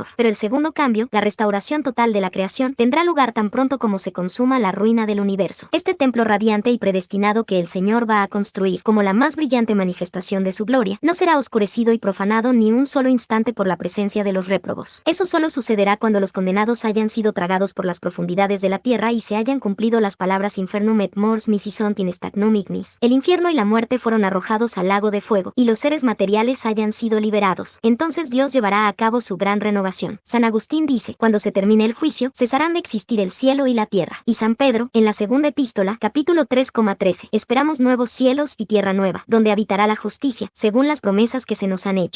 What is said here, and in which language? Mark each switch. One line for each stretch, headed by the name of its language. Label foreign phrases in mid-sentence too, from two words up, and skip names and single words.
Spanish: Pero el segundo cambio, la restauración total de la creación, tendrá lugar tan pronto como se consuma la ruina del universo. Este templo radiante y predestinado que el Señor va a construir como la más brillante manifestación de su gloria, no será oscurecido y profanado ni un solo instante por la presencia de los réprobos. Eso solo sucederá cuando los condenados hayan sido tragados por las profundidades de la tierra y se hayan cumplido las palabras
Latin: infernum et mors misi sunt in stagnum ignis.
Spanish: El infierno y la muerte fueron arrojados al lago de fuego, y los seres materiales hayan sido liberados. Entonces Dios llevará a cabo su gran renovación. San Agustín dice, cuando se termine el juicio, cesarán de existir el cielo y la tierra. Y San Pedro, en la segunda epístola, capítulo 3,13, esperamos nuevos cielos y tierra nueva, donde habitará la justicia, según las promesas que se nos han hecho.